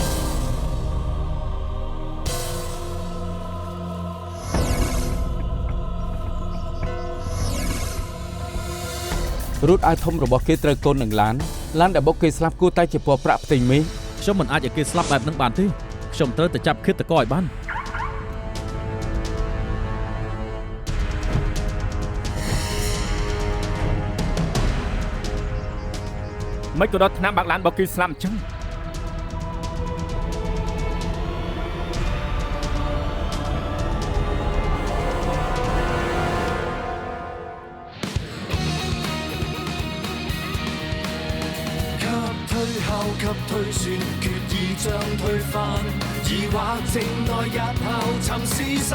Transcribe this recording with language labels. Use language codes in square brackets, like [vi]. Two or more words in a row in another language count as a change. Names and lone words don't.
[km] រូតអាវធំរបស់គេត្រូវកូននឹងឡានដែលបុកគេស្លាប់គួរតែជាពណ៌ប្រាក់ផ្ទៃមេឃ ខ្ញុំមិនអាចឲ្យគេស្លាប់បែបនឹងបានទេខ្ញុំត្រូវតែចាប់ឃាតករឲ្យបាន មិនក៏ដល់ថ្នាក់បាក់ឡានរបស់គេស្លាប់អញ្ចឹង [yue] 給推算，決意將推翻，疑惑靜待日後尋事實